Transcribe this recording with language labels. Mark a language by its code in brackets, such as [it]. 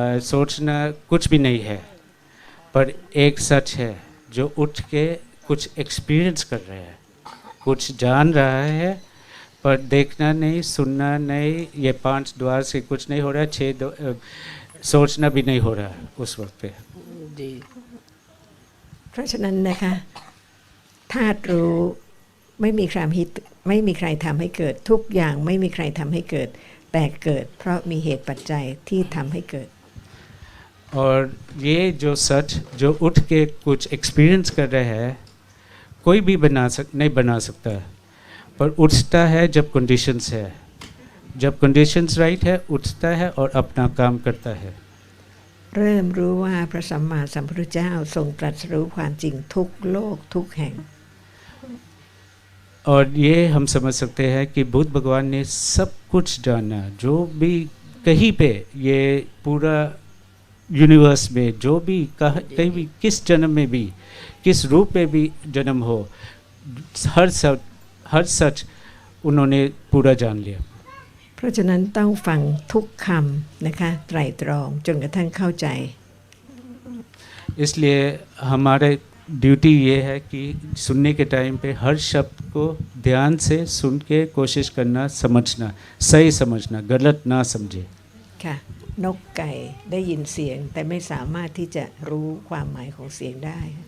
[hi] सोचना कुछ भी नहीं है पर एक सच है जो उठ के कुछ एक्सपीरियंस कर रहा है कुछ जान रहा है पर देखना नहीं सुनना नहीं ये 5 द्वार से कुछ नहीं हो रहा 6 सोचना भी नहीं हो रहा उस वक्त पे जी [th] เพราะฉะนั้นนะคะธาตุรู้ไม่มีใครทำให้เกิดทุกอย่างไม่มีใครทำให้เกิดแต่เกิดเพราะมีเหตุปัจจัยที่ทำให้เกิด [hi] और ये जो सच जो उठ के कुछ एक्सपीरियंस कर रहे हैं कोई भी नहीं बना सकता पर उठता है जब कंडीशंस है जब कंडीशंस राइट है उठता है और अपना काम करता है [th] เริ่มรู้ว่าพระสัมมาสัมพุทธเจ้าทรงตรัสรู้ความจริงทุกโลกทุกแห่ง [hi] और ये हम समझ सकते हैं कि बुद्ध भगवान ने सब कुछ जाना जो भी कहीं पे ये पूरा यूनिवर्स में जो भी कहीं भी किस जन्म में भी किस रूप में भी जन्म हो हर सच उन्होंने पूरा जान लिया [th] เพราะฉะนั้นต้องฟังทุกคำนะคะไตร่ตรองจนกระทั่งเข้าใจ [hi] इसलिए हमारे ड्यूटी ये है कि सुनने के टाइम पे हर शब्द को ध्यान से सुन के कोशिश करना समझना सही समझना गलत ना समझे [th] ค่ะนกไก่ได้ยินเสียงแต่ไม่สามารถที่จะรู้ความหมายของเสียงได้